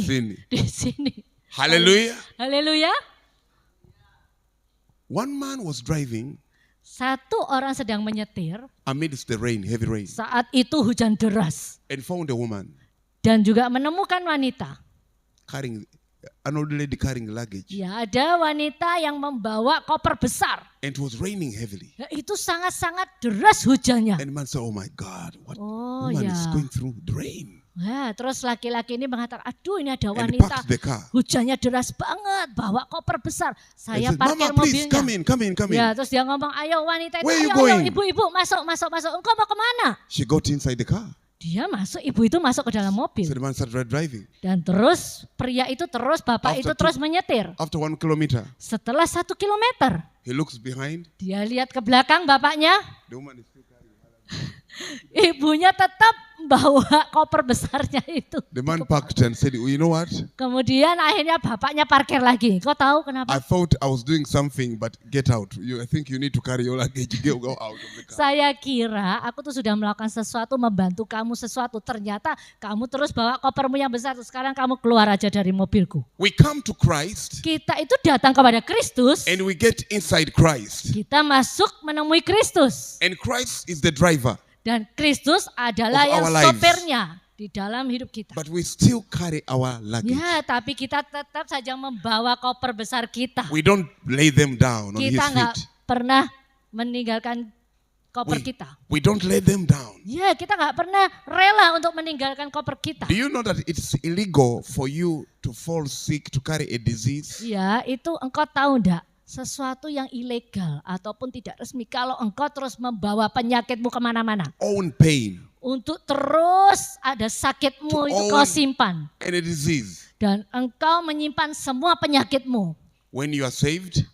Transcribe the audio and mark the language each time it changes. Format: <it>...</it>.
<id>Di sini. Di sini.</id> <en>Hallelujah.</en> <id>Haleluya.</id> <en>One man was driving</en> <id>Satu orang sedang menyetir,</id> <en>amidst the rain, heavy rain,</en> <id>saat itu hujan deras.</id> <en>and found a woman</en> <id>Dan juga menemukan wanita.</id> <en>carrying, an old lady carrying luggage.</en> <id>Ya, ada wanita yang membawa koper besar.</id> <en>And it was raining heavily.</en> <id>Ya, itu sangat-sangat deras hujannya.</id> <en>And the man said, oh my God, what</en> <id>Oh,</id> <en>woman is</en> <id>ya.</id> <en>going through the rain?</en> <id>Nah, terus laki-laki ini mengatakan, aduh ini ada</id> <en>And he</en> <id>wanita.</id> <en>parked the car.</en> <id>Hujannya deras banget, bawa koper besar.</id> <en>And</en> <id>Saya</id> <en>said,</en> <id>parkir</id> <en>Mama, please,</en> <id>mobilnya.</id> <en>come in.</en> <id>Ya, terus dia ngomong, ayo wanita itu,</id> <en>Where you</en> <id>ayo</id> <en>going?</en> <id>ibu-ibu masuk. Engkau mau kemana?</id> <en>She got inside the car.</en> <id>Dia masuk, ibu itu masuk ke dalam mobil.</id> <en>So the man started driving.</en> <id>Dan terus pria itu terus, bapak</id> <en>After</en> <id>itu terus menyetir.</id> <en>After 1 kilometer,</en> <id>Setelah 1 kilometer,</id> <en>he looks behind.</en> <id>dia lihat ke belakang bapaknya,</id> <en>The woman is still carrying.</en> <id>ibunya tetap bawa koper besarnya itu.</id> <en>The man parked and said, you know what?</en> <id>Kemudian akhirnya bapaknya parkir lagi. Kau tahu kenapa?</id> <en>I thought I was doing something, but get out. I think you need to carry your luggage. Go out of the car.</en> <id>Saya kira aku tuh sudah melakukan sesuatu, membantu kamu sesuatu. Ternyata kamu terus bawa kopermu yang besar. Sekarang kamu keluar aja dari mobilku.</id> <en>We come to Christ</en> <id>Kita itu datang kepada Kristus.</id> <en>and we get inside Christ.</en> <id>Kita masuk menemui Kristus.</id> <en>And Christ is the driver,</en> <id>Dan Kristus adalah</id> <en>Of</en> <id>yang</id> <en>our lives.</en> <id>sopirnya di dalam hidup kita.</id> <en>but we still carry our luggage.</en> <id>Ya, tapi kita tetap saja membawa koper besar kita.</id> <en>We don't lay them down on His</en> <id>Kita nggak</id> <en>feet.</en> <id>pernah meninggalkan koper kita.</id> <en>We don't lay them down.</en> <id>Ya, kita nggak pernah rela untuk meninggalkan koper kita.</id> <en>Do you know that it's illegal for you to fall sick, to carry a disease?</en> <id>Ya, itu engkau tahu enggak? Sesuatu yang ilegal ataupun tidak resmi kalau engkau terus membawa penyakitmu kemana-mana.</id> <en>Own pain</en> <id>Untuk terus ada sakitmu itu kau simpan.</id> <en>and a disease.</en> <id>Dan engkau menyimpan semua penyakitmu.</id> <en>When you are saved,</en>